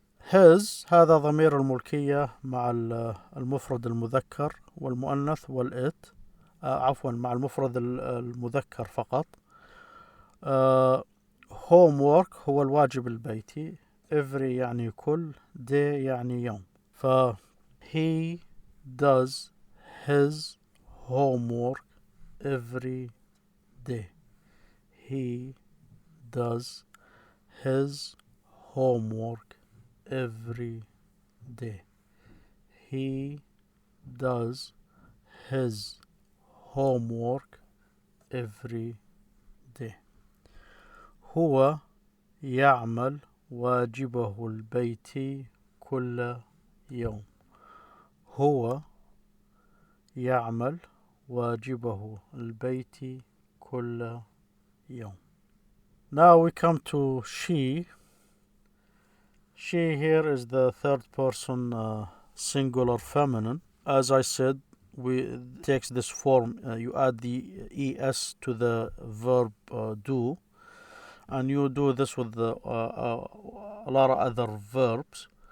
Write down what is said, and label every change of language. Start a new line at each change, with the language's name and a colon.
Arabic: his هذا ضمير الملكية مع المفرد المذكر والمؤنث والإت، عفوا مع المفرد المذكر فقط. homework هو الواجب البيتي. every يعني كل. day يعني يوم.
English: ف he does his homework every day. He does his homework every day. He does his homework every day.
Arabic: هو يعمل واجبه البيتي كل يوم. هو يعمل واجبه البيتي كل يوم.
English: Now we come to she. She here is the third person singular feminine. As I said, it takes this form. You add the es to the verb do, and you do this with a lot of other verbs.